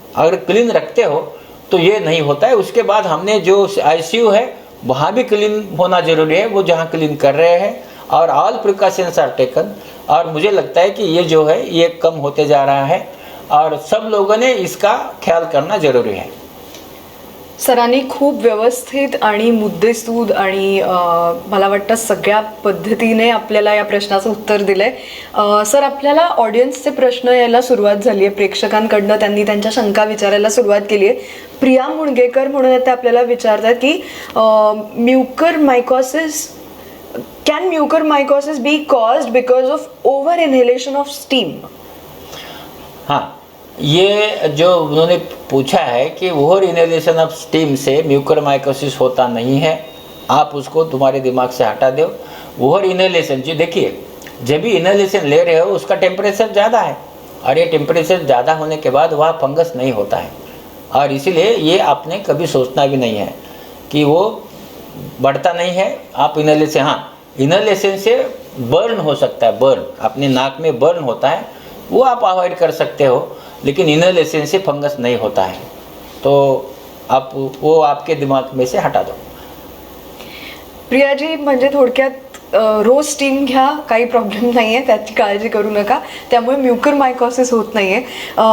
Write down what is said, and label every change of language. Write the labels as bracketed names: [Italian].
[Hindi] अगर क्लीन रखते हो तो ये नहीं होता है। उसके बाद हमने जो आईसीयू है वहाँ भी क्लीन होना जरूरी है, वो जहाँ क्लीन कर रहे हैं, और [English] All precautions are taken. [Hindi] और मुझे लगता है कि ये जो है ये कम होते जा रहा है और सब लोगों ने इसका ख्याल करना जरूरी है। [Marathi] सरांनी खूप व्यवस्थित आणि मुद्देसूद आणि मला वाटतं सगळ्या पद्धतीने आपल्याला या प्रश्नाचं उत्तर दिलंय। सर, आपल्याला ऑडियन्सचे प्रश्न यायला सुरुवात झाली आहे, प्रेक्षकांकडनं त्यांनी त्यांच्या शंका विचारायला सुरुवात केली आहे। प्रिया मुणगेकर म्हणून ते आपल्याला विचारतात की Mucor mycosis [English] Can mucormycosis be caused because of over inhalation of steam? [Hindi] हाँ, ये जो उन्होंने पूछा है कि ओवर इनहेलेशन ऑफ स्टीम से म्यूकरमाइकोसिस होता नहीं है, आप उसको तुम्हारे दिमाग से हटा दो। ओवर इनहेलेशन जी, देखिए जब भी इनहेलेशन ले रहे हो उसका टेम्परेचर ज़्यादा है, और ये टेम्परेचर ज़्यादा होने के बाद वह फंगस नहीं होता है, और इसीलिए ये आपने कभी सोचना भी नहीं है कि वो बढ़ता नहीं है। आप इनहेलेशन, हाँ इनहेलेशन से बर्न हो सकता है, बर्न अपने नाक में बर्न होता है, वो आप अवॉइड कर सकते हो, लेकिन इनहेलेशन से फंगस नहीं होता है, तो आप वो आपके दिमाग में से हटा दो। [Marathi] प्रियाजी, म्हणजे थोडक्यात रोज स्टीम घ्या, काही प्रॉब्लेम नाही आहे, त्याची काळजी करू नका, त्यामुळे म्युकरमायकोसिस होत नाही आहे।